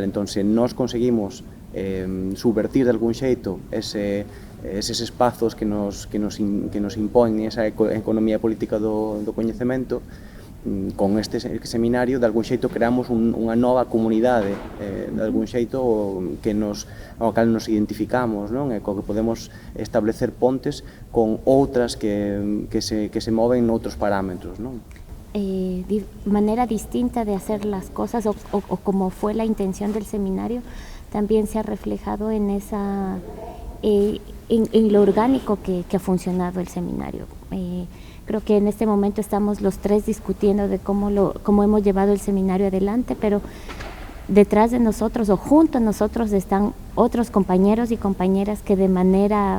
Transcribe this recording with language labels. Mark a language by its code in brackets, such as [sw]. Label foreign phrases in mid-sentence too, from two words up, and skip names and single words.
[gl] Entón, se nós conseguimos subvertir de algún xeito eses espazos que nos imponen esa economía política do coñecemento, con este seminario, de algún xeito creamos unha nova comunidade, de algún xeito ao cal nos identificamos, non? E co que podemos establecer pontes con outras que se moven noutros parámetros, non? [es] Manera distinta de hacer las cosas o como fue la intención del seminario también se ha reflejado en lo orgánico que ha funcionado el seminario. Creo que en este momento estamos los tres discutiendo de cómo hemos llevado el seminario adelante, pero detrás de nosotros o junto a nosotros están otros compañeros y compañeras que de manera